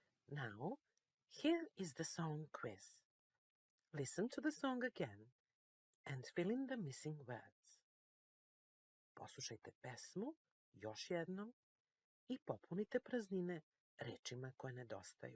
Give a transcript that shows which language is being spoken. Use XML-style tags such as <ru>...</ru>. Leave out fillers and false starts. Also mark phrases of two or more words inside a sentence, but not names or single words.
<en>Now, here is the song quiz. Listen to the song again and fill in the missing words.</en> <sr>Poslušajte pesmu još jednom i popunite praznine rečima koje nedostaju.</sr>